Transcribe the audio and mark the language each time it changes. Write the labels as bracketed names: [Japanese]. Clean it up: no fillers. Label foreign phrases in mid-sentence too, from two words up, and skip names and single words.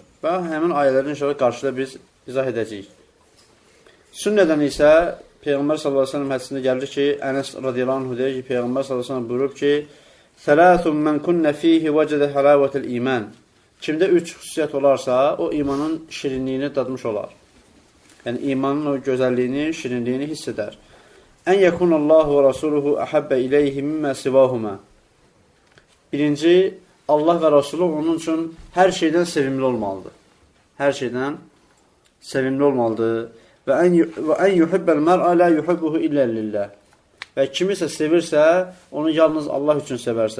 [Azerbaijani] Və həmin ayələri inşallah qarşıda biz izah edəcəyik. Sünnədən isə Peyğəmbər [Arabic] صلى الله عليه وسلم [Azerbaijani] hədisində gəlir ki, Ənəs [Arabic] رضي الله عنه [Azerbaijani] deyir ki, Peyğəmbər [Arabic] صلى الله عليه وسلم [Azerbaijani] buyurub ki: [Arabic] "ثلاث من كن فيه وجد حلاوة الإيمان." [Azerbaijani] Kimdə 3 xüsusiyyət olarsa, o imanın şirinliyini dadmış olar. Yəni imanın o gözəlliyini, şirinliyini hiss edər. [Arabic] "أن يكون الله ورسوله أحب إليه مما سواهما." [Azerbaijani] Birinci, Allah və Rasulü onun üçün hər şeydən sevimli olmalıdır. Hər şeydən sevimli olmalıdır. [Arabic] وأن يحب المرء لا يحبه إلا لله. [Azerbaijani] Və kimisə sevirsə, onu yalnız Allah üçün sevərsə.